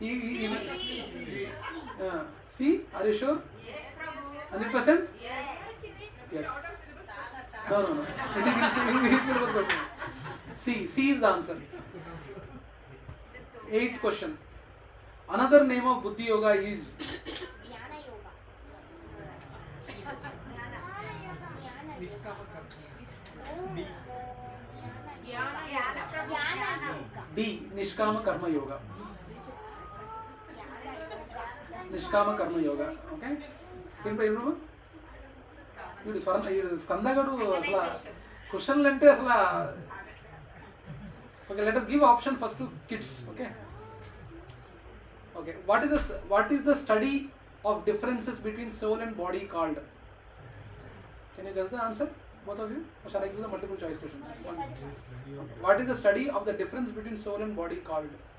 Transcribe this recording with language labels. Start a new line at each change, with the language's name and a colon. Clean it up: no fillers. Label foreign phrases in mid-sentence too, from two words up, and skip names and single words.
English: C, are you sure? Yes, Prabhu. 100%? Yes. Yes. Out of syllabus question. No. It is in syllabus question. C is the answer. 8th question. Another name of Buddhi Yoga is D. Nishkama Karma Yoga. Nishkama Karma Yoga. Okay?
Telugu: వీడు స్కందగడు అసలు క్వశ్చన్లు అంటే అసలు
English: okay let us give option first to kids. Okay, what is the study of differences between soul and body called? Can you guess the answer, both of you, or shall I give the multiple choice questions? What is the study of the difference between soul and body called?